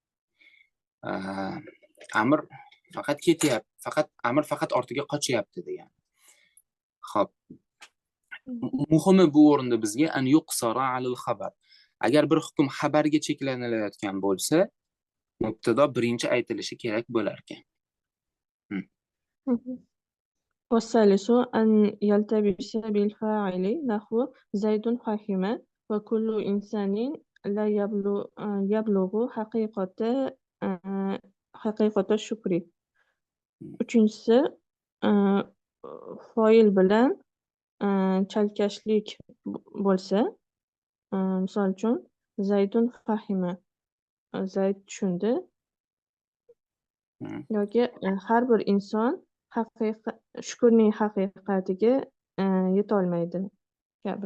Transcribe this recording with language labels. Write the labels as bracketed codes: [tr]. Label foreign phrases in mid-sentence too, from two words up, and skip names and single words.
[uz] Amr faqat ketyapti, amr faqat ortiga qochyapti degan. Xo'p. Muhimi bu o'rinda bizga [ar] أن يقصر على الخبر. [uz] Agar bir hukm xabarga cheklanilayotgan bo'lsa, mubtado birinchi aytilishi kerak bo'lar ekan. [ar] والثالث أن يلتبس بالفاعل نحو زيد فهم وكل إنسان لا يبلغ حقيقة الشكر. [uz] Uchinchisi, foil bilan chalkashlik bo'lsa, misol uchun [ar] زيد فهم, [uz] Zayd tushundi, yoki har bir inson shukurning haqiqatiga yetolmaydi kabi.